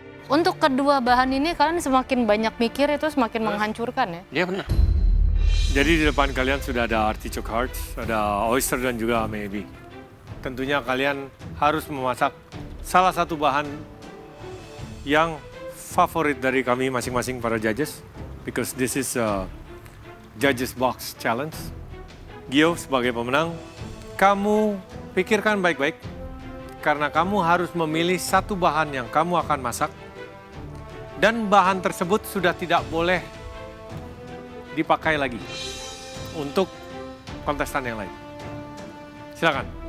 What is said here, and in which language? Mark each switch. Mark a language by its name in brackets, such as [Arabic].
[Indonesian] Untuk kedua bahan ini kalian semakin banyak mikir itu semakin menghancurkan ya. Iya benar. Jadi di depan kalian sudah ada artichoke hearts, ada oyster dan juga ameibi. Tentunya kalian harus memasak salah satu bahan yang favorit dari kami masing-masing para judges. [English] Because this is a judges box challenge. [Indonesian] Gio sebagai pemenang, kamu pikirkan baik-baik. Karena kamu harus memilih satu bahan yang kamu akan masak. Dan bahan tersebut sudah tidak boleh dipakai lagi untuk kontestan yang lain. Silakan.